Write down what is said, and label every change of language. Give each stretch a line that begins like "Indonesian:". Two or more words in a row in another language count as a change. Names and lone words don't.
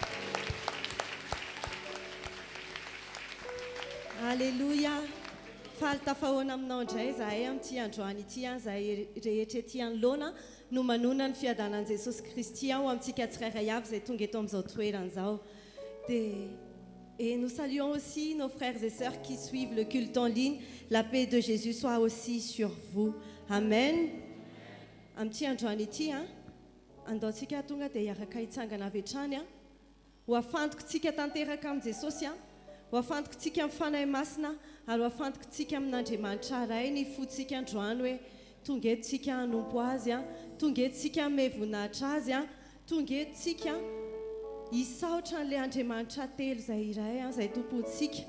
Malagasy: Alléluia. Faly tafahoana aminao indray zahay amin'ity androany ity zahay rehetra ety anoloana no manona ny fiadanan'i Jesosy Kristy ao amintsika tsirairay avy izay tonga eto amin'izao toeran'izao.
French: Et nous saluons aussi nos frères et sœurs qui suivent le culte en ligne. La paix de Jésus soit aussi sur vous.
Malagasy: Amen. Amin'ity androany ity andaontsika tonga dia hiaraka hitsangana avy hatrany ho afantokontsika tanteraka amin'i Jesosy ho afantokontsika amin'ny fanahy masina ary ho afantokontsika amin'Andriamanitra ray ny fontsika androany hoe tonga eto tsika hanompo azy tonga eto tsika hanome voninahitra azy tonga eto tsika hisaotra an'ilay Andriamanitra telo izay iray izay tompontsika.